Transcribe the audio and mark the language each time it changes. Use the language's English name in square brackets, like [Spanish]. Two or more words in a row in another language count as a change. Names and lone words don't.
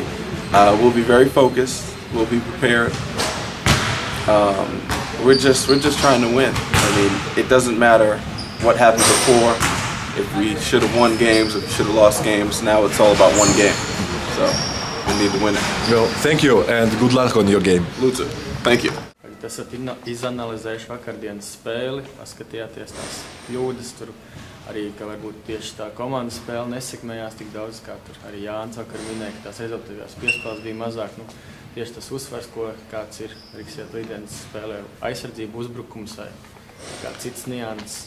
[English] We'll be very focused. We'll be prepared. We're just trying to win. I mean, it doesn't matter what happened before. If we should have won games, if we should have lost games, now it's all about one game. So we need to win it. Well, thank you and good luck on your game. Lūdzu, thank you. [Latvian] Esat izanalizējuši vakardienas spēli, paskatījāties tās kļūdas tur, arī, ka varbūt tieši tā komandas spēle nesekmējās tik daudz, kā tur arī Jānis vakar minēja, ka tās rezultātīvās piespēles bija mazāk. Nu, tieši tas uzsvars, kāds ir Riksjāt Līdenes spēlē, aizsardzība, uzbrukums vai kā cits nianses.